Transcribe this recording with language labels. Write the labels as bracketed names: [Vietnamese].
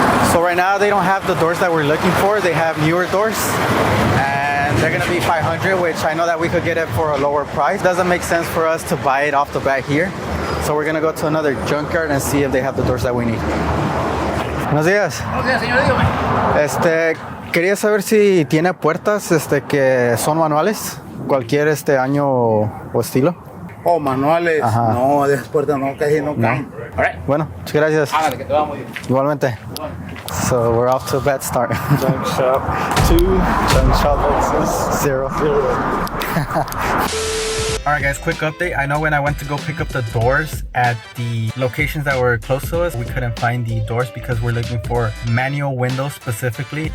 [English] So right now they don't have the doors that we're looking for. They have newer doors, and they're gonna be $500, which I know that we could get it for a lower price. Doesn't make sense for us to buy it off the bat here. So we're gonna go to another junkyard and see if they have the doors that we need. [Spanish] Buenos días. Buenos días, señor, dígame. Quería saber si tiene puertas que son manuales, cualquier año o estilo. Oh, manuales. Ajá. No, de esas puertas no, casi no caen. [English] All right. [Spanish] Bueno, muchas gracias. Hágale, que te va muy bien. Igualmente. [English] So we're off to a bad start. Junk shop 2, junk shop 0. All right, guys, quick update. I know when I went to go pick up the doors at the locations that were close to us, we couldn't find the doors because we're looking for manual windows specifically.